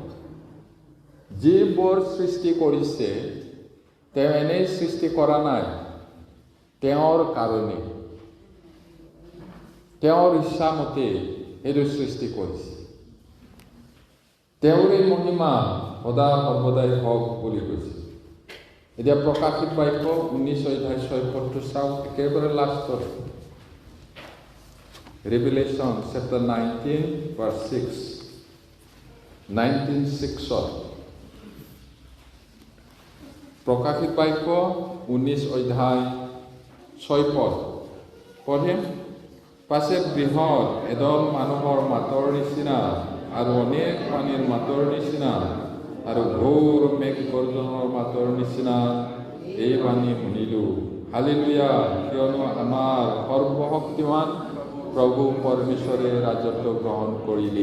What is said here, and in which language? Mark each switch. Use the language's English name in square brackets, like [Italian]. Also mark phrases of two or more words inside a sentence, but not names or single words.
[Assamese] যিবোৰ সৃষ্টি কৰিছে তেওঁ এনেই সৃষ্টি কৰা নাই, তেওঁৰ কাৰণে, তেওঁৰ ইচ্ছামতে সেইটো সৃষ্টি কৰিছে। তেওঁৰে মহিমা সদা সৰ্বদাই হওক বুলি কৈছে। এতিয়া প্ৰকাশিত বাক্য 19 অধ্যায় 6 পদটো চাওক, একেবাৰে লাষ্টত। [English] Revelation chapter 19 verse 6, 19:6 [Assamese] প্ৰকাশিত বাক্য 19 অধ্যায় 6 পদ পঢ়িম। পাছে বৃহৎ এদল মানুহৰ মাতৰ নিচিনা আৰু অনেক পানীৰ মাতৰ নিচিনা আৰু ঘোৰ মেঘ গৰ্জনৰ মাতৰ নিচিনা এই বাণী শুনিলোঁ, হালেলুয়া, কিয়নো আমাৰ সৰ্বশক্তিমান প্ৰভু পৰমেশ্বৰে ৰাজত্ব গ্ৰহণ কৰিলে।